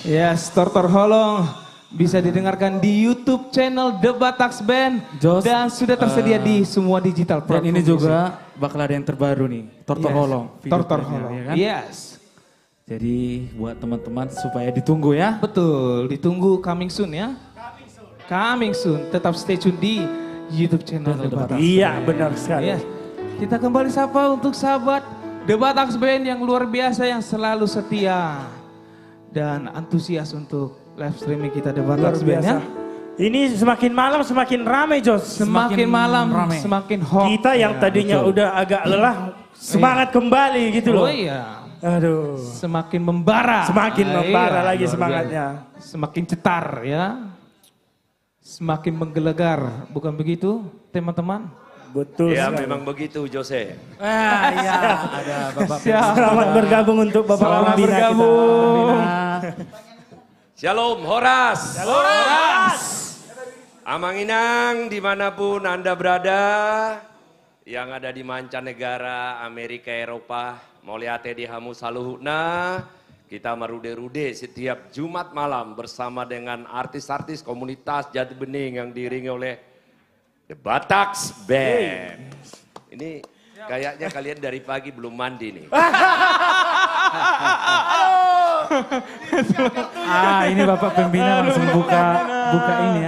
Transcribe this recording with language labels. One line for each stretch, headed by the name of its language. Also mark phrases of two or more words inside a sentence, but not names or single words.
Indonesian: Yes, Tortor Holong bisa didengarkan di YouTube channel The Bataks Band Jos, dan sudah tersedia di semua digital Dan platform. ini juga bakal ada yang terbaru nih, Tortor Yes. Holong. video Tortor klipnya, Holong. ya kan? Yes. Jadi buat teman-teman supaya ditunggu ya. Betul, ditunggu
English: coming soon
Indonesian: ya.
English: Coming soon.
Indonesian: Tetap
English: stay tune
Indonesian: di YouTube channel The Bataks Iya, Band. benar sekali. Yes. Kita kembali sapa untuk sahabat The Bataks Band yang luar biasa, yang selalu setia dan antusias untuk
English: live streaming
Indonesian: kita The Luar Bataks Band biasa. ya. Ini semakin malam semakin ramai, Jos. Semakin malam ramai. semakin hot. Kita yang tadinya udah agak lelah, semangat kembali gitu loh. Oh iya. Aduh. Semakin membara. Semakin membara lagi luar semangatnya. biasa. Semakin cetar ya. Semakin menggelegar, bukan begitu teman-teman? Betul Ya sekali. memang begitu Jose. Iya, ada Bapak Selamat bergabung untuk Bapak Selamat Pembina bergabung. Shalom Horas. Horas. Amanginang dimanapun Anda berada, yang ada di mancanegara, Amerika, Eropa,
Batak Toba: moliate di hamu saluhuna,
Indonesian: kita merude-rude setiap Jumat malam bersama dengan artis-artis komunitas Jati Bening yang diiringi oleh The Bataks Band. Ini kayaknya kalian dari pagi belum mandi nih. Ini Bapak Pembina langsung buka ini ya.